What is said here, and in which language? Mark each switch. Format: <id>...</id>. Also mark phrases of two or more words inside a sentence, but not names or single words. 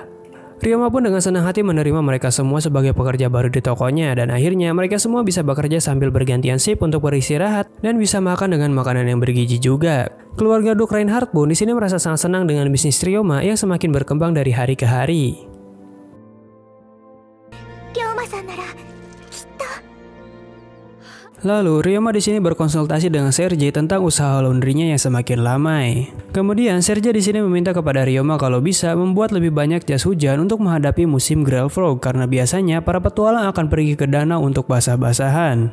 <id>Ryoma pun dengan senang hati menerima mereka semua sebagai pekerja baru di tokonya, dan akhirnya mereka semua bisa bekerja sambil bergantian shift untuk beristirahat dan bisa makan dengan makanan yang bergizi juga. Keluarga Duke Reinhardt pun di sini merasa sangat senang dengan bisnis Ryoma yang semakin berkembang dari hari ke hari.</id> <ja>龍馬さんならきっと。</ja> <id>Lalu, Ryoma di sini berkonsultasi dengan Sergei tentang usaha laundrynya yang semakin lamai. Kemudian, Sergei di sini meminta kepada Ryoma kalau bisa membuat lebih banyak jas hujan untuk menghadapi musim Grellfrog karena biasanya para petualang akan pergi ke danau untuk basah-basahan.</id>